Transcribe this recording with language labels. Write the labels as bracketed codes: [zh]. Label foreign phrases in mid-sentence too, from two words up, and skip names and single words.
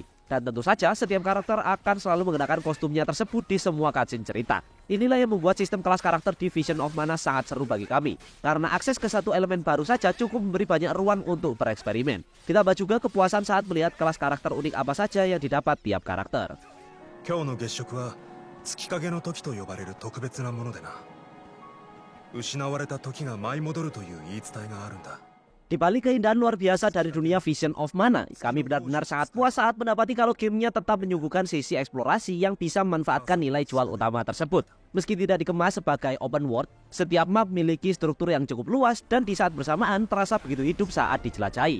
[id] Dan tentu saja setiap karakter akan selalu mengenakan kostumnya tersebut di semua cutscene cerita. Inilah yang membuat sistem kelas karakter di Vision of Mana sangat seru bagi kami, karena akses ke satu elemen baru saja cukup memberi banyak ruang untuk bereksperimen. Ditambah juga kepuasan saat melihat kelas karakter unik apa saja yang didapat tiap karakter. [ja] 月影の時と呼ばれる特別なものでな。失われた時が舞い戻るという言い伝えがあるんだ。 [id] Di balik keindahan luar biasa dari dunia Vision of Mana, kami benar-benar sangat puas saat mendapati kalau gamenya tetap menyuguhkan sisi eksplorasi yang bisa memanfaatkan nilai jual utama tersebut. Meski tidak dikemas sebagai [en] open world, [id] setiap map memiliki struktur yang cukup luas dan di saat bersamaan terasa begitu hidup saat dijelajahi.